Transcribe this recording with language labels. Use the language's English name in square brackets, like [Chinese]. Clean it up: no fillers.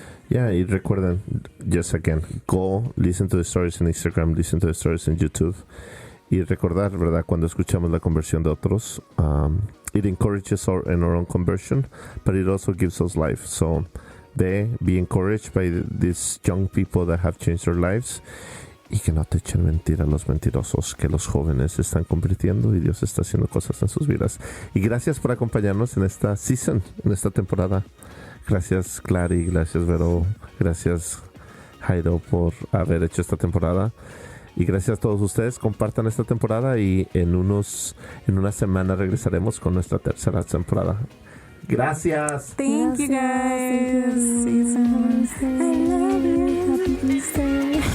[English] Yeah, [Spanish] y recuerden, [English] just again, go listen to the stories in Instagram, listen to the stories in YouTube. [Spanish] Y recordar, ¿verdad? Cuando escuchamos la conversión de otros, [English] it encourages in our own conversion, but it also gives us life. So, be encouraged by these young people that have changed their lives. [Spanish] Y que no te echen mentira los mentirosos, que los jóvenes se están convirtiendo y Dios está haciendo cosas en sus vidas. Y gracias por acompañarnos en esta season, en esta temporada. Gracias, Clary, gracias, Vero, gracias, Jairo, por haber hecho esta temporada. Y gracias a todos ustedes. Compartan esta temporada y en una semana regresaremos con nuestra tercera temporada. Gracias. [English] Thank you guys. Thank you. I love you. Happy Easter.